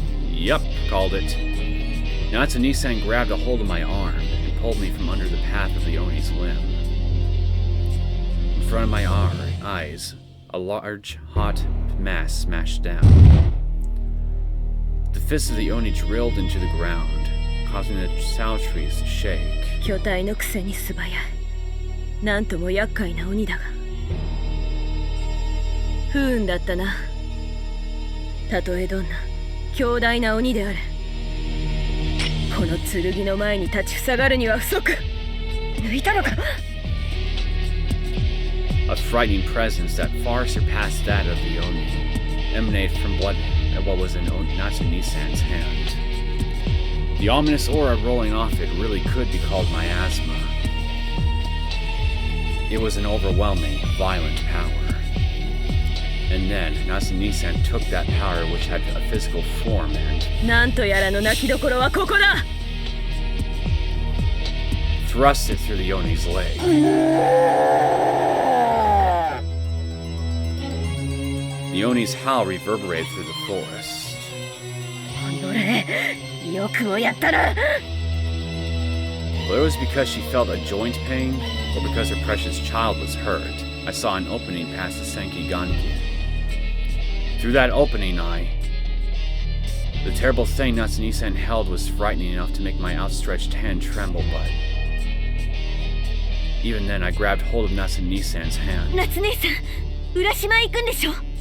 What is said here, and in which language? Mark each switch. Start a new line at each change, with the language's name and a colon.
English: Yup, called it. Natsume-san grabbed a hold of my arm and pulled me from under the path of the Oni's limb. In front of my eyes, a large, hot mass smashed down. The fist of the Oni drilled into the ground, causing the sow trees to shake.
Japanese: 巨体のくせに素早い。なんとも厄介な鬼だが。不運だったな。たとえどんな強大な鬼である。この剣の前に立ちふさがるには不足。抜いたのか。
English: A frightening presence that far surpassed that of the Oni emanated from what was in Natsume-san's hand. The ominous aura rolling off it really could be called miasma. It was an overwhelming, violent power. And then Natsume-san took that power which had a physical form and
Japanese: なんとやらの泣きどころはここだ。
English: thrust it through the Oni's leg. The Oni's howl reverberated through the forest.
Japanese: どれ、よくもやったな。
English: Whether it was because she felt a joint pain or because her precious child was hurt, I saw an opening past the Senki-ganki. Through that opening, the terrible thing Natsume-san held was frightening enough to make my outstretched hand tremble, but even then I grabbed hold of Natsume-san's hand.
Japanese: 夏姉さん、浦島行くんでしょ。